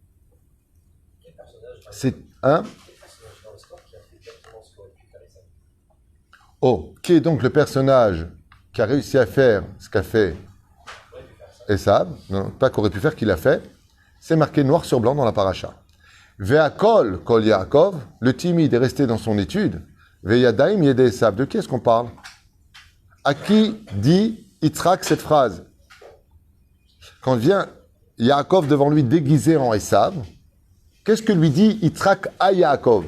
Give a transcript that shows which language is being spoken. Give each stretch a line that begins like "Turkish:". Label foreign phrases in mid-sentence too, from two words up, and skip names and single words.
French: C'est un... Oh, qui est donc le personnage qui a réussi à faire ce qu'a fait Esav? Non, pas qu'aurait pu faire, qu'il a fait. C'est marqué noir sur blanc dans la paracha.
Hebrew: והקול קול יעקב,
French: le timide est resté dans son étude.
Hebrew: והידיים ידי עשו.
French: De qui est-ce qu'on parle? À qui dit Yitzhak cette phrase? Quand vient Yaakov devant lui déguisé en Esav, qu'est-ce que lui dit Yitzhak à Yaakov?